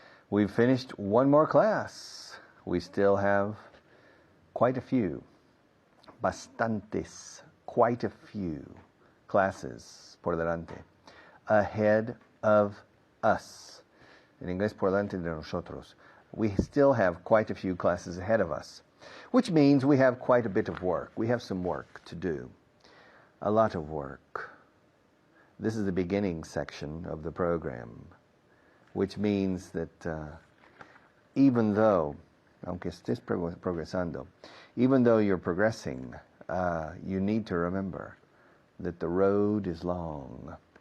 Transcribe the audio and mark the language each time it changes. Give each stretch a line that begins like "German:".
English: We've finished one more class. We still have quite a few, bastantes, quite a few classes
Spanish: por delante,
English: ahead of us.
Spanish: En inglés, por delante de nosotros.
English: We still have quite a few classes ahead of us, which means we have quite a bit of work. We have some work to do, a lot of work. This is the beginning section of the program, which means that even though,
Spanish: aunque estés progresando,
English: even though you're progressing, you need to remember that the road is long.